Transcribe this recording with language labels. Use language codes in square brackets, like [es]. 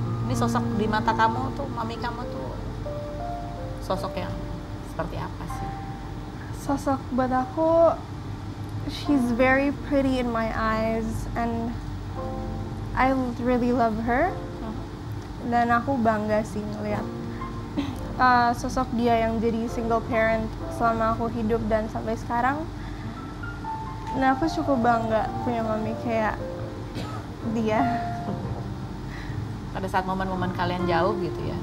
[id] Ini sosok di mata kamu tuh, mami kamu tuh sosok yang seperti apa sih? Sosok buat aku, [en] she's very pretty in my eyes and I really love her. [id] Dan aku bangga sih ngeliat sosok dia yang jadi single parent selama aku hidup dan sampai sekarang. Nah, aku cukup bangga punya mami kayak dia. Pada saat momen-momen kalian jauh gitu ya,